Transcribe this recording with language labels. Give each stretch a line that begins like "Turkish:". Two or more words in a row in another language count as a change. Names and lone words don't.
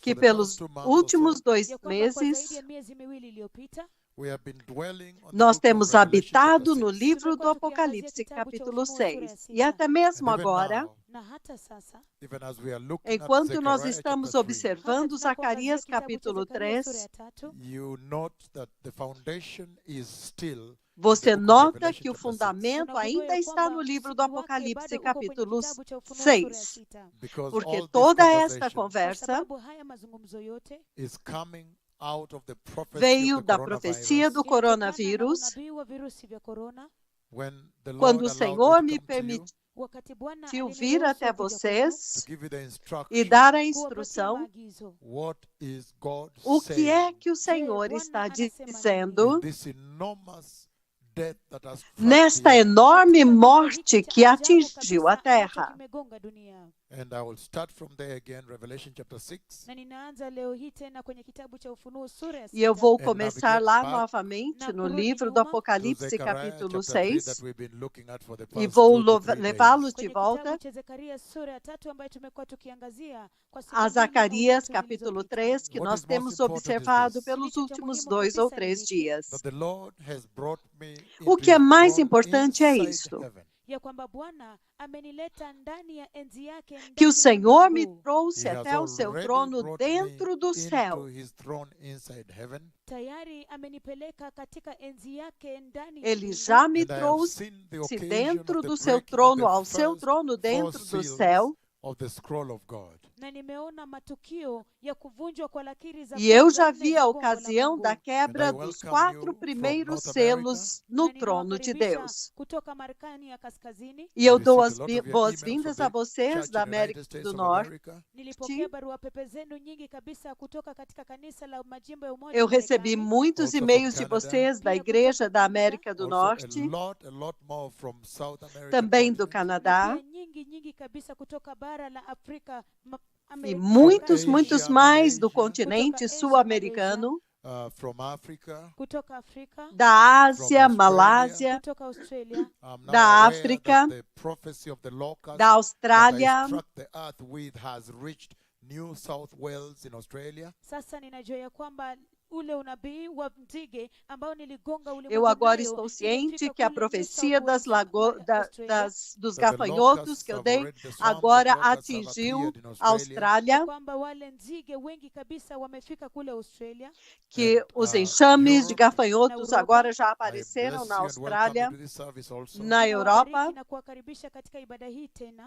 Portuguese: que pelos últimos 2
Swahili: ya kwamba kwa zaidi
Portuguese: meses
Swahili: ya miezi miwili iliyopita
English: we have been dwelling on the
Portuguese: nós
English: book of
Portuguese: temos
English: Revelation, chapter
Portuguese: habitado no
English: 6.
Portuguese: livro do
Swahili: Tumekuwa tukiangazia
Portuguese: Apocalipse,
Swahili: kitabu cha
Portuguese: capítulo
Swahili: Ufunuo, sura ya
Portuguese: 6. E
Swahili: 6.
Portuguese: até mesmo
English: And even
Portuguese: agora,
English: now,
Swahili: Na hata sasa
English: even as we are looking at
Portuguese: enquanto nós
English: Zechariah
Portuguese: estamos
English: chapter 3,
Portuguese: observando
Swahili: hata tunapoangazia
Portuguese: Zacarias,
Swahili: kitabu cha
Portuguese: capítulo
Swahili: Zekaria sura
Portuguese: 3,
Swahili: ya 3,
English: you note that the foundation is still
Portuguese: você
English: in the book of
Portuguese: nota
English: Revelation,
Portuguese: que o
English: chapter 6.
Portuguese: fundamento
Swahili: unagundua
Portuguese: ainda
Swahili: ya
Portuguese: está no
Swahili: kwamba
Portuguese: livro do
Swahili: msingi wake
Portuguese: Apocalipse,
Swahili: bado uko kwenye
Portuguese: capítulo
Swahili: kitabu cha Ufunuo sura ya
Portuguese: 6.
Swahili: 6.
English: Because
Portuguese: Porque
English: all this
Portuguese: toda esta
English: conversation
Swahili: Kwa
Portuguese: conversa
Swahili: sababu haya mazungumzo yote
English: is coming out of the prophecy
Portuguese: veio
English: of the
Portuguese: da profecia
English: coronavirus,
Portuguese: do
Swahili: inatokana na
Portuguese: coronavírus,
Swahili: unabii wa virusi vya korona,
English: when the
Portuguese: quando
English: Lord
Portuguese: o
English: allowed
Portuguese: Senhor
English: me
Portuguese: me
English: to come to you
Portuguese: permitiu
Swahili: wakati Bwana
Portuguese: vir
Swahili: aliniruhusu
Portuguese: até
Swahili: kuja kwenu,
English: to
Portuguese: vocês
English: give you the
Portuguese: e
English: instruction.
Portuguese: dar a
Swahili: kuwapatia
Portuguese: instrução
Swahili: maagizo.
English: What is God
Portuguese: o que
English: saying
Portuguese: é que o
Swahili: Je,
Portuguese: Senhor
Swahili: Bwana
Portuguese: está
Swahili: anasema
Portuguese: dizendo
English: in this enormous death that has struck
Portuguese: nesta
English: the earth?
Portuguese: enorme
Swahili: katika kifo
Portuguese: morte
Swahili: hiki
Portuguese: que
Swahili: cha ajabu
Portuguese: atingiu a
Swahili: kabisa ambacho
Portuguese: terra.
Swahili: kimegonga dunia.
English: And I will start from there again, Revelation chapter 6,
Swahili: Na ninaanza leo hii tena kwenye kitabu cha Ufunuo sura ya
Portuguese: E eu
Swahili: 6
Portuguese: vou
English: And
Portuguese: começar
English: navigate
Portuguese: lá
English: back
Portuguese: novamente
Swahili: na
Portuguese: no
Swahili: kurudi
Portuguese: livro do
Swahili: nyuma
English: to
Portuguese: Apocalipse,
English: Zechariah
Portuguese: capítulo
English: chapter 3 that
Portuguese: 6,
English: we've been looking at for the
Portuguese: e
English: past
Portuguese: vou
English: 2 to 3
Portuguese: levá-los
English: days.
Portuguese: de
Swahili: kwenye
Portuguese: volta
Swahili: kitabu cha Zekaria sura ya 3 ambayo tumekuwa tukiangazia kwa siku
Portuguese: a
Swahili: 2 au
Portuguese: Zacarias,
Swahili: 3
Portuguese: capítulo
Swahili: zilizopita.
Portuguese: 3, que
English: What
Portuguese: nós
English: is most
Portuguese: temos
English: important is
Portuguese: observado
English: this,
Portuguese: pelos
Swahili: Kilicho cha
Portuguese: últimos
Swahili: muhimu
Portuguese: 2 ou
Swahili: kabisa ni
Portuguese: 3
Swahili: hiki,
Portuguese: dias.
English: that the Lord has brought me
Portuguese: O
English: into
Portuguese: que é
English: his
Portuguese: mais
English: throne
Portuguese: importante é
English: inside
Portuguese: isto,
English: heaven.
Swahili: ya kwamba Bwana amenileta ndani ya enzi yake
Portuguese: que o
Swahili: ndani ya
Portuguese: Senhor me
Swahili: mbingu.
English: He
Portuguese: trouxe
English: has
Portuguese: até o seu
English: already
Portuguese: trono
English: brought me
Portuguese: dentro do
English: into
Portuguese: céu.
English: his throne inside heaven.
Swahili: Tayari amenipeleka katika enzi yake ndani ya
Portuguese: Ele
Swahili: mbingu.
Portuguese: já me
English: And I have
Portuguese: trouxe
English: seen the occasion
Portuguese: dentro
English: of the
Portuguese: do seu
English: breaking of
Portuguese: trono,
English: the
Portuguese: ao seu
English: first
Portuguese: trono
English: 4
Portuguese: dentro do
English: seals
Portuguese: céu.
English: of the scroll of God.
Swahili: Na nimeona matukio ya kuvunjwa kwa lakiri za
Portuguese: E eu
Swahili: kwanza
Portuguese: já
Swahili: 4
Portuguese: vi
Swahili: za
Portuguese: a
Swahili: gongo la
Portuguese: ocasião
Swahili: Mungu.
Portuguese: da
English: And I
Portuguese: quebra dos
English: welcome
Portuguese: 4
English: you from
Portuguese: primeiros
English: North America.
Portuguese: selos no
Swahili: Na
Portuguese: trono de
Swahili: ninawakaribisha
Portuguese: Deus.
Swahili: kutoka Marekani ya Kaskazini.
Portuguese: E eu
English: I
Portuguese: dou
English: received
Portuguese: as
English: a lot of your
Portuguese: boas-vindas
English: emails from
Portuguese: a
English: the
Portuguese: vocês
English: church
Portuguese: da
English: in the United
Portuguese: América
English: States
Portuguese: do
English: of
Portuguese: Norte.
English: America.
Swahili: Nilipokea barua pepe zenu nyingi kabisa kutoka katika kanisa la majimbo ya Umoja
Portuguese: Eu
Swahili: wa
Portuguese: recebi
Swahili: Marekani.
Portuguese: muitos
English: Also from
Portuguese: e-mails de
English: Canada.
Portuguese: vocês da
Swahili: Pia
Portuguese: Igreja
Swahili: kutoka
Portuguese: da
Swahili: Canada.
Portuguese: América do
English: Also
Portuguese: Norte,
English: a lot more from South America.
Portuguese: também do
Swahili: Na
Portuguese: Canadá,
Swahili: pia nyingi kabisa kutoka bara la Afrika
Portuguese: e
Swahili: Amerika
Portuguese: muitos,
Swahili: Kaskazini,
Portuguese: muitos
Swahili: Asia,
Portuguese: mais do
Swahili: Malaysia.
Portuguese: continente
Swahili: Kutoka Asia,
Portuguese: sul-americano,
English: From Africa,
Swahili: kutoka Afrika,
Portuguese: da Ásia,
English: Australia,
Portuguese: Malásia,
Swahili: kutoka Australia.
English: I'm now
Portuguese: da
English: aware
Portuguese: África,
English: that the prophecy of the locust
Portuguese: da
English: that I
Portuguese: Austrália.
English: struck the earth with has reached New South Wales in Australia.
Swahili: Sasa ninajua ya kwamba ule unabii wa nzige ambao niligonga
Portuguese: Eu
Swahili: ulimwengu
Portuguese: agora
Swahili: nayo
Portuguese: estou ciente
Swahili: imefika
Portuguese: que a
Swahili: kule New
Portuguese: profecia
Swahili: South
Portuguese: das,
Swahili: Wales, Australia.
Portuguese: dos
English: That the
Portuguese: gafanhotos
English: locusts
Portuguese: que eu
English: have
Portuguese: dei
English: already, the swarms of
Portuguese: agora
English: locusts have
Portuguese: atingiu
English: appeared in
Portuguese: a
English: Australia.
Portuguese: Austrália,
Swahili: Kwamba wale nzige wengi kabisa wamefika kule Australia
Portuguese: que
English: And,
Portuguese: os enxames de
English: Europe.
Portuguese: gafanhotos
Swahili: Na Europa.
Portuguese: agora já
English: I
Portuguese: apareceram
English: bless
Portuguese: na
English: you and welcome you
Portuguese: Austrália,
English: to this service also.
Portuguese: na Europa.
Swahili: Ninawabariki na kuwakaribisha katika ibada hii tena.